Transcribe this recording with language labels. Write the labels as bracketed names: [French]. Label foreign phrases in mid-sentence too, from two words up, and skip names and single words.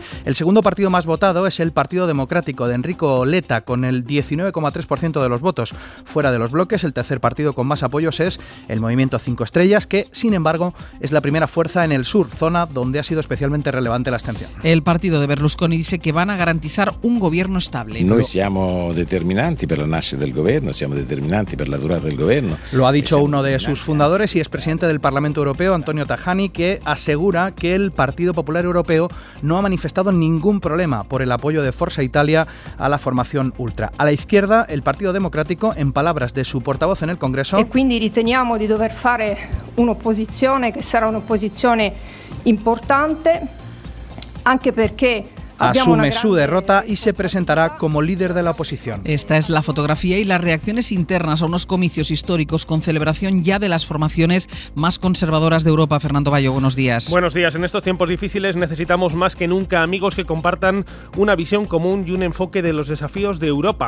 [Spanish] El segundo partido más votado es el Partido Democrático de Enrico Letta, con el 19,3% de los votos. Fuera de los bloques, el tercer partido con más apoyos es el Movimiento 5 Estrellas, que, sin embargo, es la primera fuerza en el sur, zona donde ha sido especialmente relevante la abstención. El partido de Berlusconi dice que van a garantizar un gobierno estable. [Italian] Noi siamo determinanti per la nascita del governo, siamo determinanti per la durata del governo. [Spanish] Lo ha dicho uno de sus fundadores y expresidente del Parlamento Europeo, Antonio Tajani, que asegura que el Partido Popular Europeo no ha manifestado ningún problema por el apoyo de Forza Italia a la formación ultra. A la izquierda, el Partido Democrático, en palabras de su portavoz en el Congreso, [Italian] e quindi riteniamo di dover fare un'opposizione che sarà un'opposizione importante, anche perché [Spanish] asume su derrota y se presentará como líder de la oposición. Esta es la fotografía y las reacciones internas a unos comicios históricos con celebración ya de las formaciones más conservadoras de Europa. Fernando Bayo, buenos días. Buenos días. En estos tiempos difíciles necesitamos más que nunca amigos que compartan una visión común y un enfoque de los desafíos de Europa.